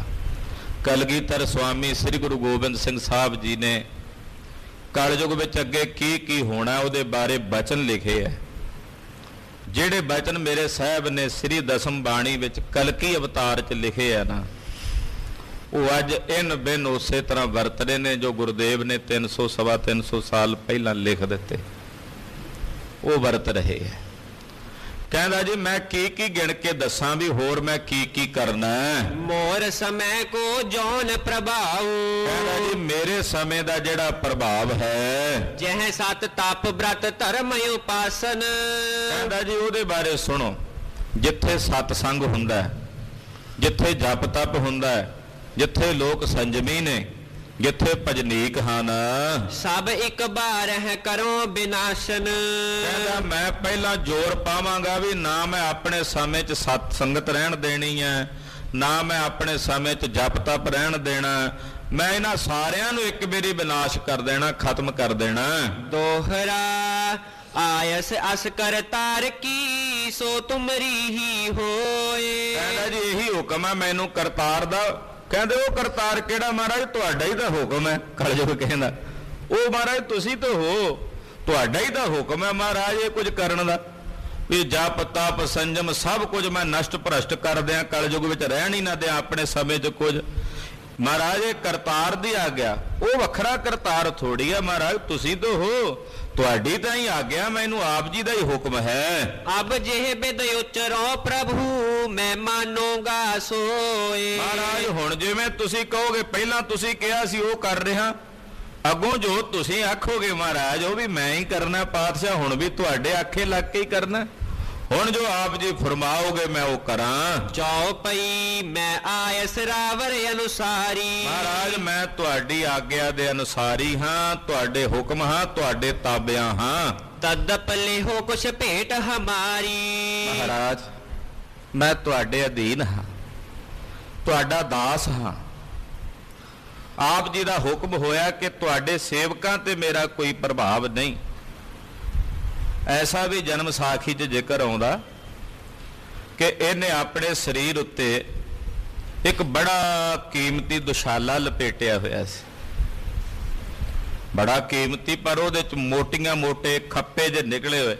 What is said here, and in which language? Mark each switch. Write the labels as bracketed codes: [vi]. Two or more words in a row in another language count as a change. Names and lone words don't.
[pa] ਕਲਗੀਧਰ ਸਵਾਮੀ ਸ੍ਰੀ ਗੁਰੂ ਗੋਬਿੰਦ ਸਿੰਘ ਸਾਹਬ ਜੀ ਨੇ ਕਲਯੁਗ ਵਿਚ ਅਗੇ ਕੀ ਹੋਣਾ ਉਹਦੇ ਬਾਰੇ ਬਚਨ ਲਿਖੇ ਹੈ। ਜਿਹੜੇ ਬਚਨ ਮੇਰੇ ਸਾਹਬ ਨੇ ਸ੍ਰੀ ਦਸਮ ਬਾਣੀ ਵਿਚ ਕਲਕੀ ਅਵਤਾਰ ਚ ਲਿਖੇ ਹੈ ਨਾ, ਵੋ ਅੱਜ ਇਨ ਬਿਨ ਉਸ ਤਰ੍ਹਾ ਵਰਤ ਰਹੇ ਨੇ ਜੋ ਗੁਰੂਦੇਵ ਨੇ 300-350 ਸਾਲ ਪਹਿਲਾ ਲਿਖ ਦਿਤੇ, ਵੋ ਵਰਤ ਰਹੇ ਹੈ। ਕਹਿੰਦਾ ਜੀ ਮੈਂ ਕੀ ਗਿਣ ਕੇ ਦੱਸਾਂ ਵੀ ਹੋਰ ਮੈਂ ਕੀ ਕਰਨਾ। [bra] मोर समय को जौन प्रभाव, [pa] ਕਹਿੰਦਾ ਜੀ ਮੇਰੇ ਸਮੇਂ ਦਾ ਜਿਹੜਾ ਪ੍ਰਭਾਵ ਹੈ, [bra] जह सत तप व्रत धर्म उपासन। [pa] ਕਹਿੰਦਾ ਜੀ ਉਹਦੇ ਬਾਰੇ ਸੁਣੋ। ਜਿੱਥੇ ਸਤਸੰਗ ਹੁੰਦਾ, ਜਿੱਥੇ ਜਪ ਤਪ ਹੁੰਦਾ, ਜਿੱਥੇ ਲੋਕ ਸੰਜਮੀ ਨੇ, ਜਿੱਥੇ ਭਜਨੀਕ ਹਨ, [bra] सब एक बार है करो विनाशन। [pa] ਕਹਿੰਦਾ ਮੈਂ ਪਹਿਲਾਂ ਜ਼ੋਰ ਪਾਵਾਂਗਾ ਵੀ ਨਾ ਮੈਂ ਆਪਣੇ ਸਮੇਂ 'ਚ ਸਤ ਸੰਗਤ ਰਹਿਣ ਦੇਣੀ ਹੈ, ਨਾ ਮੈਂ ਆਪਣੇ ਸਮੇਂ 'ਚ ਜਪ ਤਪ ਰਹਿਣ ਦੇਣਾ, ਮੈਂ ਇਹਨਾਂ ਸਾਰਿਆਂ ਨੂੰ ਇੱਕ ਵਾਰੀ ਵਿਨਾਸ਼ ਕਰ ਦੇਣਾ, ਖਤਮ ਕਰ ਦੇਣਾ। [bra] दोहरा आयस अस करतार की सो तुमरी ही होए। [pa] ਕਹਿੰਦਾ ਜੀ ਇਹੀ ਹੁਕਮ ਹੈ ਮੈਨੂੰ ਕਰਤਾਰ ਦਾ। ਕਹਿੰਦੇ ਉਹ ਕਰਤਾਰ ਕਿਹੜਾ ਮਹਾਰਾਜ? ਤੁਹਾਡਾ ਹੀ ਤਾਂ ਹੁਕਮ ਹੈ। ਕਲਯੁਗ ਕਹਿੰਦਾ ਉਹ ਮਹਾਰਾਜ ਤੁਸੀਂ ਤਾਂ ਹੋ, ਤੁਹਾਡਾ ਹੀ ਤਾਂ ਹੁਕਮ ਹੈ ਮਹਾਰਾਜ ਇਹ ਕੁਝ ਕਰਨ ਦਾ, ਵੀ ਜਪ ਤਪ ਸੰਜਮ ਸਭ ਕੁਝ ਮੈਂ ਨਸ਼ਟ ਭ੍ਰਸ਼ਟ ਕਰ ਦਿਆਂ, ਕਲਯੁਗ ਵਿੱਚ ਰਹਿਣ ਹੀ ਨਾ ਦਿਆਂ ਆਪਣੇ ਸਮੇਂ 'ਚ ਕੁਝ। ਮਹਾਰਾਜ ਇਹ ਕਰਤਾਰ ਦੀ ਆਗਿਆ, ਉਹ ਵੱਖਰਾ ਕਰਤਾਰ ਥੋੜੀ ਹੈ ਮਹਾਰਾਜ, ਤੁਸੀਂ ਤਾਂ ਹੋ, ਤੁਹਾਡੀ ਤਾਂ ਹੀ ਆਗਿਆ, ਮੈਨੂੰ ਆਪ ਜੀ ਦਾ ਹੀ ਹੁਕਮ ਹੈ। [bra] अब जेह बिद उचरो प्रभु मैं मानूंगा सोए। [pa] ਮਹਾਰਾਜ ਹੁਣ ਜਿਵੇਂ ਤੁਸੀਂ ਕਹੋਗੇ, ਪਹਿਲਾਂ ਤੁਸੀਂ ਕਿਹਾ ਸੀ ਉਹ ਕਰ ਰਿਹਾ, ਅੱਗੋਂ ਜੋ ਤੁਸੀਂ ਆਖੋਗੇ ਮਹਾਰਾਜ ਉਹ ਵੀ ਮੈਂ ਹੀ ਕਰਨਾ ਪਾਤਸ਼ਾਹ, ਹੁਣ ਵੀ ਤੁਹਾਡੇ ਆਖੇ ਲੱਗ ਕੇ ਹੀ ਕਰਨਾ। ਹੁਣ ਜੋ ਆਪ ਜੀ ਫਰਮਾਓਗੇ ਮੈਂ ਉਹ ਕਰਾਂ। [bra] चौपई मैं आयस रावर अनुसारी। [pa] ਮਹਾਰਾਜ ਮੈਂ ਤੁਹਾਡੀ ਆਗਿਆ ਦੇ ਅਨੁਸਾਰੀ ਹਾਂ, ਤੁਹਾਡੇ ਹੁਕਮ ਹਾਂ, ਤੁਹਾਡੇ ਤਾਬਿਆਂ ਹਾਂ। [bra] तदपले हो कुछ भेंट हमारी। [pa] ਮਹਾਰਾਜ ਮੈਂ ਤੁਹਾਡੇ ਅਧੀਨ ਹਾਂ, ਤੁਹਾਡਾ ਦਾਸ ਹਾਂ। ਆਪ ਜੀ ਦਾ ਹੁਕਮ ਹੋਇਆ ਕਿ ਤੁਹਾਡੇ ਸੇਵਕਾਂ ਤੇ ਮੇਰਾ ਕੋਈ ਪ੍ਰਭਾਵ ਨਹੀਂ। ਐਸਾ ਵੀ ਜਨਮ ਸਾਖੀ 'ਚ ਜ਼ਿਕਰ ਆਉਂਦਾ ਕਿ ਇਹਨੇ ਆਪਣੇ ਸਰੀਰ ਉੱਤੇ ਇੱਕ ਬੜਾ ਕੀਮਤੀ ਦੁਸ਼ਾਲਾ ਲਪੇਟਿਆ ਹੋਇਆ ਸੀ, ਬੜਾ ਕੀਮਤੀ, ਪਰ ਉਹਦੇ 'ਚ ਮੋਟੀਆਂ ਮੋਟੇ ਖੱਪੇ ਜਿਹੇ ਨਿਕਲੇ ਹੋਏ।